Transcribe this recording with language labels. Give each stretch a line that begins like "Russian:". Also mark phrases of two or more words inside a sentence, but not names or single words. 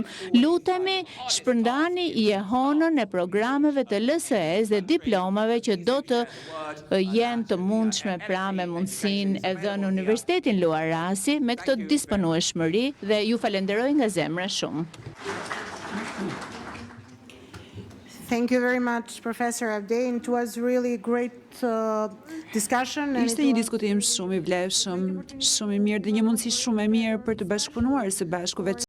Albanian: Lutemi shpërndani jehonën e programeve të LSE-s dhe diplomave që do të jenë të mundshme pra me mundësinë e dhënë në Universitetin Luarasi me këtë disponueshmëri dhe ju falenderoj nga zemra shumë.
English: Thank you very much, Professor Avdej. It was really a great discussion.
Albanian: Ishte një diskutim shumë i vlefshëm, shumë i mirë dhe një mundësi shumë e mirë për të bashkëpunuar së bashku